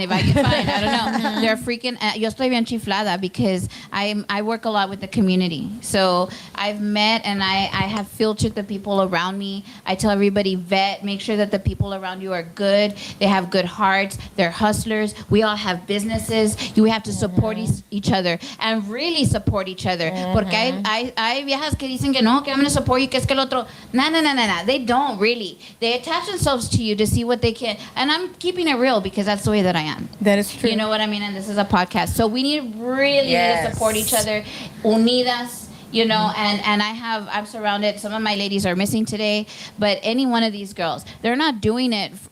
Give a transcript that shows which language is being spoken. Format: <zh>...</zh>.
<en>If I can find, I don't know. They're freaking.</en> <es>Yo estoy bien chiflada</es> <en>because I work a lot with the community. So I've met and I have filtered the people around me. I tell everybody make sure that the people around you are good. They have good hearts. They're hustlers. We all have businesses. We have to support each other and really support each other.</en> <es>Porque hay viejas que dicen que no, que</es> <en>I'm going to support you,</en> <es>que es que el otro.</es> <en>No. They don't really. They attach themselves to you to see what they can. And I'm keeping it real because that's the way that I am. That is true. You know what I mean? And this is a podcast. So we need really to support each other.</en> <es>Unidas.</es> <en>And I'm surrounded. Some of my ladies are missing today, but any one of these girls, they're not doing it.</en>